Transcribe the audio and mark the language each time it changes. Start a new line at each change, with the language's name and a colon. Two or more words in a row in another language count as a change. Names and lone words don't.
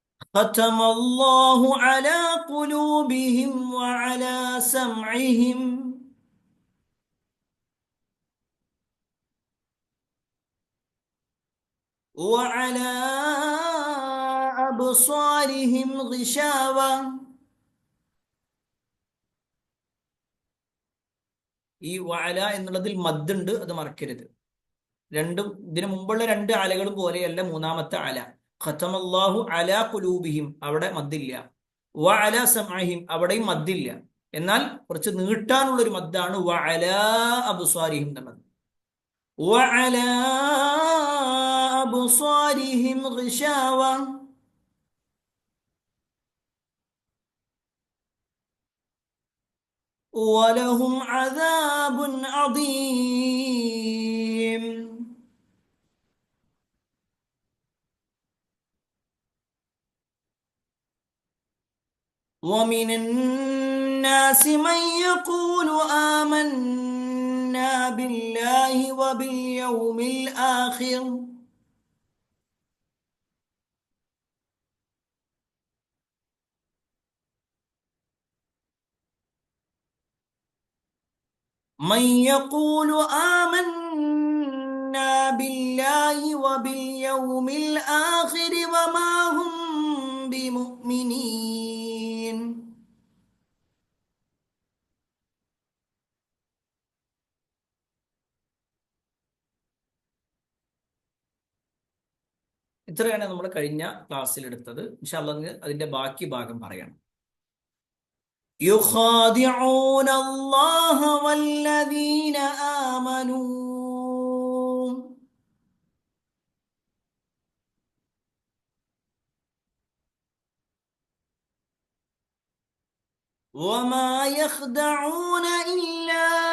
Arabic: ختم الله على قلوبهم وعلى سمعهم وعلى أبصارهم غشاوة.
Malayalam: ഈ വഅല എന്നുള്ളതിൽ മദ്ദുണ്ട്, അത് മറക്കരുത്. രണ്ടും ഇതിനു മുമ്പുള്ള രണ്ട് അലകളും പോലെയല്ല മൂന്നാമത്തെ അല.
Arabic: ختم الله على قلوبهم,
Malayalam: അവിടെ മദ്ദില്ല.
Arabic: وعلى سمعهم,
Malayalam: അവിടെയും മദ്ദില്ല. എന്നാൽ കുറച്ച് നീട്ടാനുള്ള ഒരു മദ്ദാണ്
Arabic: وعلى أبصارهم
Malayalam: എന്നുള്ളത്.
Arabic: وعلى أبصارهم غشاوة ولهم عذاب عظيم. ومن الناس من يقول آمنا بالله وباليوم الآخر من يقول آمنا بالله وباليوم الآخر وما هم بمؤمنين.
Malayalam: ഇത്രയാണ് നമ്മൾ കഴിഞ്ഞ ക്ലാസ്സിൽ എടുത്തത്.
Arabic: إن شاء الله
Malayalam: അതിന്റെ ബാക്കി ഭാഗം പറയണം.
Arabic: يخادعون الله والذين آمنوا وما يخدعون إلا